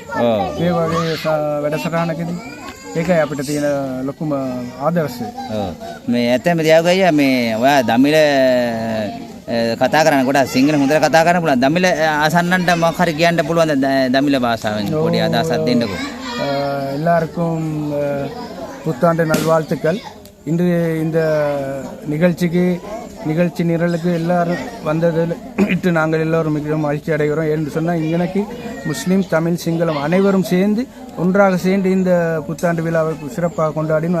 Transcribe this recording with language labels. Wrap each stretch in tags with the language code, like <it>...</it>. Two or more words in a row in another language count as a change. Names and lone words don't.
<si>මේ වගේ වැඩසටහනකදී ඒකයි අපිට තියෙන ලොකුම ආදර්ශය. මේ ඇත්තම දියාගු අයියා මේ ඔයා දමිළ කතා කරන කොට සිංහල හොඳට කතා කරන්න පුළුවන්. දමිළ ආසන්නන්ට මොකක් හරි කියන්න පුළුවන් දමිළ භාෂාවෙන් පොඩි අදහසක් දෙන්නකෝ.</si> <ta>எல்லாருக்கும் புத்தாண்டு நல்வாழ்த்துக்கள். இன்று இந்த நிகழ்ச்சி நிரலுக்கு எல்லாரும் வந்ததில் இட்டு நாங்கள் எல்லோரும் மிகவும் மகிழ்ச்சி அடைகிறோம். என்று சொன்னால் இங்கனைக்கு முஸ்லீம் தமிழ் சிங்களம் அனைவரும் சேர்ந்து ஒன்றாக சேர்ந்து இந்த புத்தாண்டு விழாவை சிறப்பாக கொண்டாடினோம்.</ta>